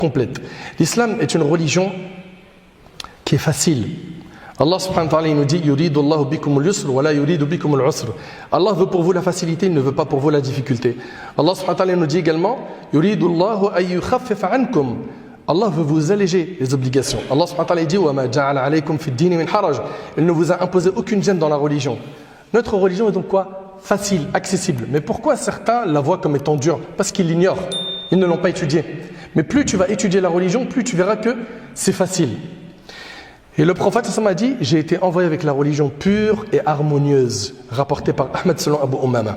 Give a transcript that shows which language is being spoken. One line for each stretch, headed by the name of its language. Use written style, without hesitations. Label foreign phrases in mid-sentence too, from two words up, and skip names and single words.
French: complète. L'islam est une religion qui est facile.
Arabic: الله سبحانه وتعالى
French: il nous dit
Arabic: يريد الله بكم اليسر ولا يريد بكم العسر.
French: Allah veut pour vous la facilité, il ne veut pas pour vous la difficulté.
Arabic: الله سبحانه وتعالى
French: nous dit également
Arabic: يريد الله أن يخفف عنكم.
French: Allah veut vous alléger les obligations.
Arabic: الله سبحانه وتعالى dit وما جعل عليكم في الدين من حرج.
French: Il ne vous a imposé aucune gêne dans la religion. Notre religion est donc quoi? Facile, accessible. Mais pourquoi certains la voient comme étant dure? Parce qu'ils l'ignorent. Ils ne l'ont pas étudiée. Mais plus tu vas étudier la religion, plus tu verras que c'est facile. Et le prophète a dit j'ai été envoyé avec la religion pure et harmonieuse, rapporté par Ahmed selon Abu Umama.